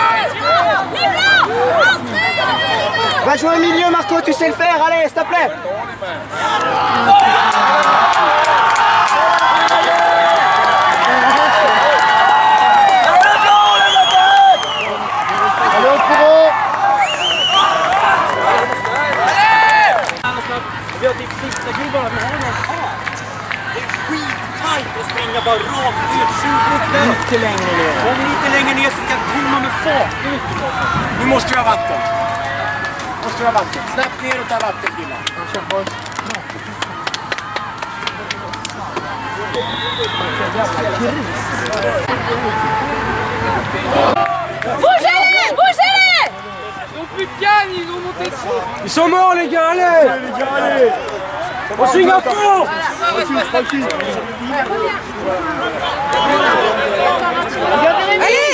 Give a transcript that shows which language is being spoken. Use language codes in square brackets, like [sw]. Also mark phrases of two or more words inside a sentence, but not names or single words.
[fr] Va jouer au milieu, Marco, tu sais le faire, allez, s'il te plaît! Allez, au courant! [sv] Och springa bara rakt ner, 20 upp där. Lite längre ner. Kom lite längre ner så vi kan komma med fart. Nu måste vi ha vatten. Snabbt ner och ta vatten, killar. [fr] Bougez-les, bougez-les. Ils ont plus de canne, ils ont monté dessus. Ils sont morts les gars, allez. On signe à fond. Tranquille. Allez!